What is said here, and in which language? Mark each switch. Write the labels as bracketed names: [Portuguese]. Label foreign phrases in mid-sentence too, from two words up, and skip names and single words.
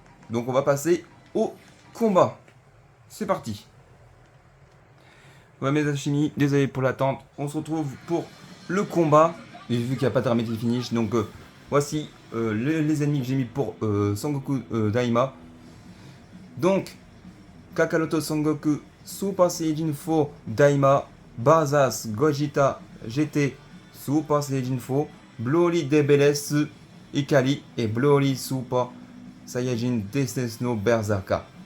[French] Donc on va passer au combat. C'est parti. Ouais mes alchimies, désolé pour l'attente. On se retrouve pour le combat. Et vu qu'il n'y a pas de Dramatic Finish, donc voici les ennemis que j'ai mis pour Sangoku Daima. Donc, Kakaroto Sangoku Super Saiyajin 4 Daima, Bazas Gogeta GT Super Saiyajin 4, Broly DBLS Ikari et Broly Super Saiyajin Descent no Berserker.